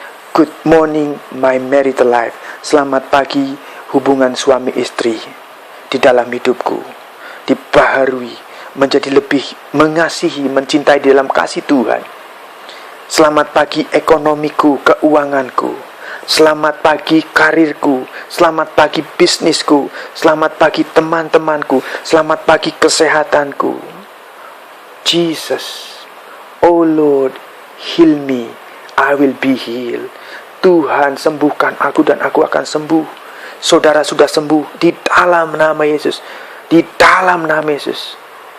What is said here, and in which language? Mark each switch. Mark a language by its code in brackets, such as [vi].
[en] Good morning my marital life. [id] Selamat pagi hubungan suami istri di dalam hidupku. Dibaharui menjadi lebih mengasihi, mencintai di dalam kasih Tuhan. Selamat pagi ekonomiku, keuanganku. Selamat pagi karirku, selamat pagi bisnisku, selamat pagi teman-temanku, selamat pagi kesehatanku. [en] Jesus, oh Lord, heal me, I will be healed. [id] Tuhan, sembuhkan aku dan aku akan sembuh. Saudara sudah sembuh di dalam nama Yesus, di dalam nama Yesus.